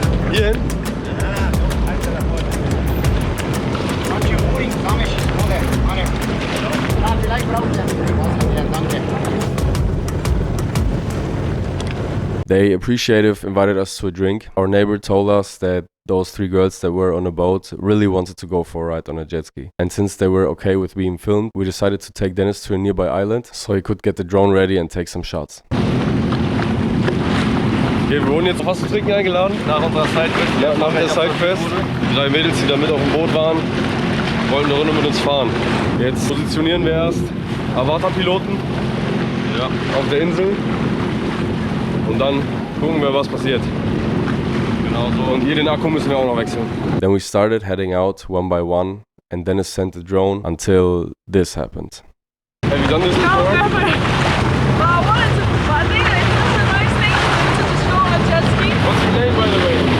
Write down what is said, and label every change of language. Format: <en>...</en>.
<de>Hier hin? Manche Uring, Samisch, oder? Ja, vielleicht brauchen wir ein Wasser. Danke.</de> <en>They appreciative invited us to a drink. Our neighbor told us that those 3 girls that were on a boat really wanted to go for a ride on a jet ski. And since they were okay with being filmed, we decided to take Dennis to a nearby island so he could get the drone ready and take some shots.</en> <de>Okay, wir wurden jetzt noch was zu trinken eingeladen. Nach unserer Sidequest. Ja, nach der Sidequest. Die 3 Mädels, die da mit auf dem Boot waren, wollten eine Runde mit uns fahren. Jetzt positionieren wir erst Avatar-Piloten auf der Insel. Und dann gucken wir, was passiert. Genau so. Und hier den Akku müssen wir auch noch wechseln.</de> <en>Then we started heading out one by one and Dennis sent the drone until this happened. Have you done this before? Well, I wanted to, but I think it's a nice thing to just go on a jet ski. What's your name, by the way?</en>